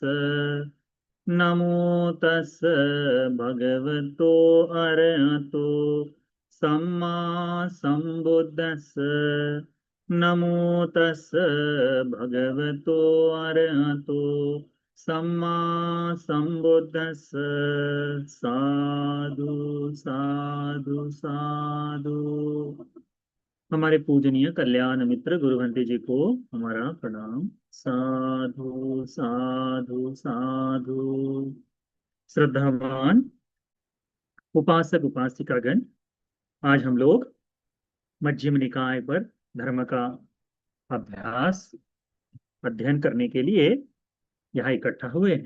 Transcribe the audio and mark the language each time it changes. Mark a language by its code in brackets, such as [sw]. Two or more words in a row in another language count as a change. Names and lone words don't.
[pi] नमो तस् भगवतो अरहतो सम्मा संबुद्दस्स। नमो तस् भगवतो अरहतो सम्मा संबुद्दस्स। साधु साधु साधु। [hi] हमारे पूजनीय कल्याण मित्र गुरुवंती जी को हमारा प्रणाम। [pi] साधु साधु साधु। [hi] श्रद्धावान उपासक उपासिकागण, आज हम लोग मध्यम निकाय पर धर्म का अभ्यास अध्ययन करने के लिए यहाँ इकट्ठा हुए हैं।